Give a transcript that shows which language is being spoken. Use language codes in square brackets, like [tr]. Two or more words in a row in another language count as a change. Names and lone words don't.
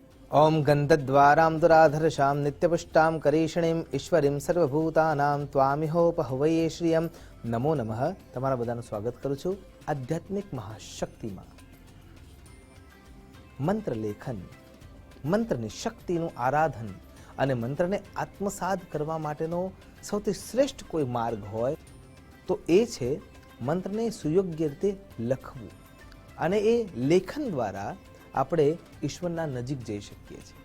[sa] ओम गंधद्वारां दुराधर्षां नित्यपुष्टां करीषणीं ईश्वरीं सर्वभूतानां त्वामिहोपहवये श्रियं नमो नमः। [gu] તમારા બધાનું સ્વાગત કરું છું આધ્યાત્મિક મહાશક્તિમાં। મંત્ર લેખન, મંત્રની શક્તિનું આરાધન અને મંત્રને આત્મસાત કરવા માટેનો સૌથી શ્રેષ્ઠ કોઈ માર્ગ હોય તો એ છે મંત્રને સુયોગ્ય રીતે લખવું, અને એ લેખન દ્વારા આપણે ઈશ્વરના નજીક જઈ શકીએ છીએ।